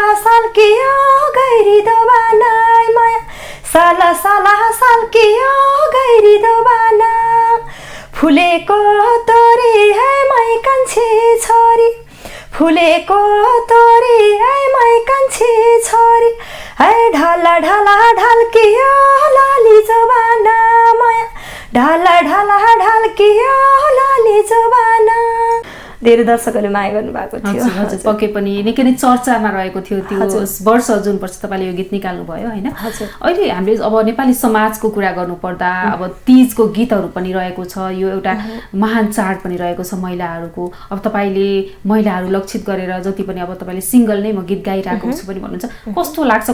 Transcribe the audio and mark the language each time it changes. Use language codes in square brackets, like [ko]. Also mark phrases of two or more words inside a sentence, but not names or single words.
[ne] साल्कियो गैरी दोबानाई माया, साला साला साल्कियो गैरी दोबाना, फुलेको तोरी है मै कान्छी छोरी, फुलेको तोरी है मै कान्छी छोरी, ढाला ढाला ढल्कियो लाली जोबाना माया, ढाला ढाला ढल्कियो लाली जोबाना। धेरै दर्शकहरूले माया गर्नुभएको थियो। हजुर, पक्कै पनि निकै नै चर्चामा रहेको थियो त्यो वर्ष जुन वर्ष तपाईँले यो गीत निकाल्नुभयो होइन। अहिले हामीले अब नेपाली समाजको कुरा गर्नुपर्दा अब तीजको गीतहरू पनि रहेको छ। यो एउटा महान चाड पनि रहेको छ महिलाहरूको। अब तपाईँले महिलाहरू लक्षित गरेर जति पनि अब तपाईँले सिङ्गल नै म गीत गाइरहेको छु पनि भन्नुहुन्छ, कस्तो लाग्छ?